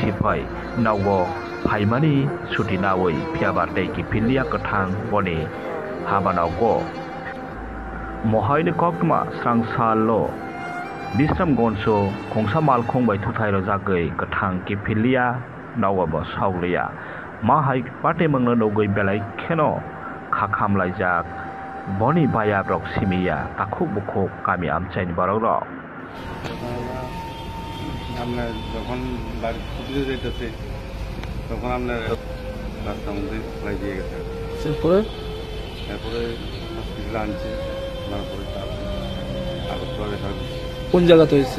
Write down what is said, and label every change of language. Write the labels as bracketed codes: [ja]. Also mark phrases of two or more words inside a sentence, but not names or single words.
[trp] sipai nawo haimani suti nawoi phiabar dei ki philia kathang boni habanago mohaini koktama srangsalo Bisram gonso khongsa malkhong bai thuthairo jagai kathang ki philia nawaba sauglia ma hai pate mangna nogoi belai kheno khakham laijak boni baya rok simia takhuk bukhuk kami amchaini barok [bn] আমরা যখন বাড়ি ছুটিতে যেতেছে তখন আপনার রাস্তার মধ্যে ফেলাই দিয়ে গেছে তারপরে হসপিটালে আনছে তারপরে আগরতলা রেফার করছে কোন জায়গাতে হয়েছে